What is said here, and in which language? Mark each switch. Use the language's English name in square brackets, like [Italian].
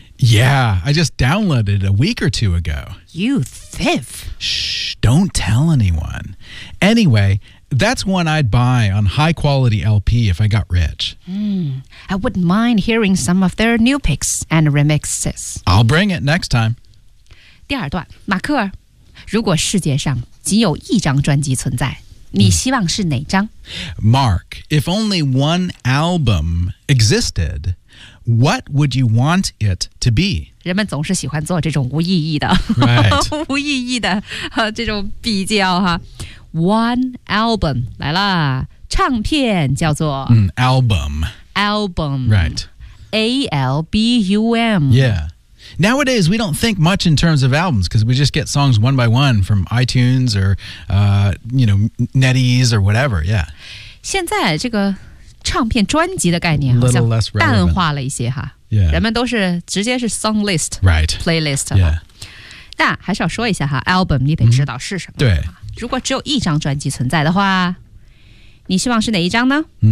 [English] Yeah, I just downloaded it a week or two ago. You thief! Shh, don't tell anyone. Anyway... That's one I'd buy on high-quality LP if I got rich. I wouldn't mind hearing some of their new picks and remixes. I'll bring it next time. [Chinese] 第二段，马克，如果世界上仅有一张专辑存在，你希望是哪张？ [English] Mark, if only one album existed, what would you want it to be? [Chinese] 人们总是喜欢做这种无意义的、 [English] right. [Chinese] 无意义的、这种比较哈。 [English] One album, [Chinese] 来啦，唱片叫做、 [English] album. Album. Right. A-L-B-U-M. Yeah. Nowadays, we don't think much in terms of albums because we just get songs one by one from iTunes or,NetEase or whatever, yeah. [Chinese] 现在这个唱片专辑的概念好像淡化了一些哈。 [English] Yeah. [Chinese] 人们都是直接是 song list. [English] Right. Playlist. Yeah. [Chinese] 但还是要说一下哈 ,album 你得知道是什么。对。如果只有一张专辑存在的话，你希望是哪一张呢？